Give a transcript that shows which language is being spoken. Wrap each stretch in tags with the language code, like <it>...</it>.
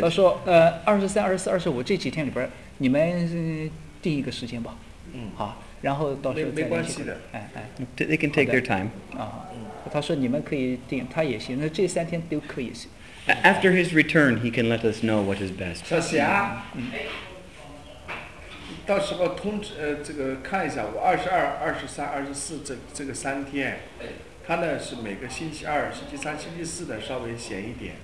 <zh>他说23、24、25这几天里边你们定一个时间吧。好，然后到时候没关系的，哎哎，</zh> <en>they can take their time。</en> <zh>啊，他说你们可以定，他也行，那这三天都可以。</zh> <en>After his return, he can let us know what is best。</en> <zh>小霞，到时候通知这个看一下，我22、23、24这个三天，他呢是每个星期二、星期三、星期四的稍微闲一点。</zh>